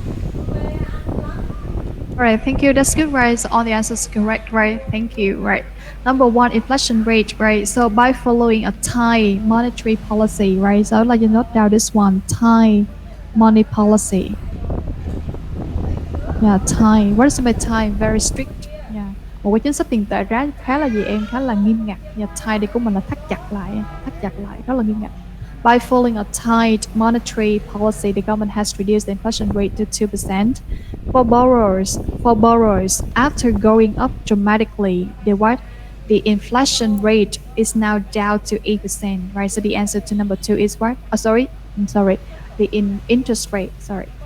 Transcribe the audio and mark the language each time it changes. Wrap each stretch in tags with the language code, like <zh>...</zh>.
<en>All right, thank you. That's good, right? So all the answers correct, right? Thank you, right? Number one, inflation rate, right? So by following a tight monetary policy, right? So I would like you to note down this one, tight money policy. Yeah, tight. What is by tight? Very strict. Yeah.</en> <vi>Một cái chính sách tiền tệ khá là gì em? Khá là nghiêm ngặt. Yeah, tight đây của mình là thắt chặt lại, rất là nghiêm ngặt.</vi> <en>By following a tight monetary policy, the government has reduced the inflation rate to 2%. For borrowers, after going up dramatically, the inflation rate is now down to 8%, right? So the answer to number two is what? The interest rate. Sorry.</en>